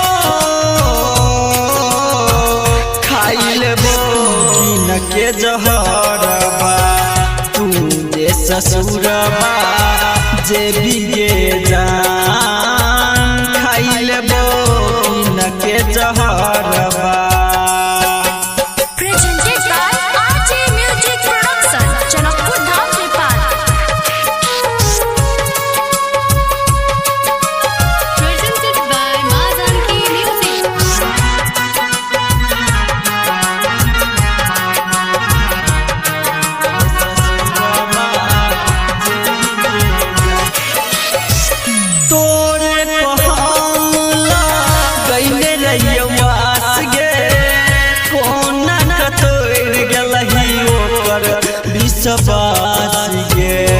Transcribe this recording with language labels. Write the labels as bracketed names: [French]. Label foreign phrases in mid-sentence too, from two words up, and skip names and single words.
[Maithili] खाई लेबो किन के जहरबा तू जे ससुरबा जे भीगे जान खाई लेबो किन के जहरबा [English] Presented by RJ Music Production, Janakpur Dham, Nepal. Presented by Ma Janki Music. [Maithili] तोरे पहामला गईले रहियो वास गे कोना कतोर गेलही ओकर विश्वास गे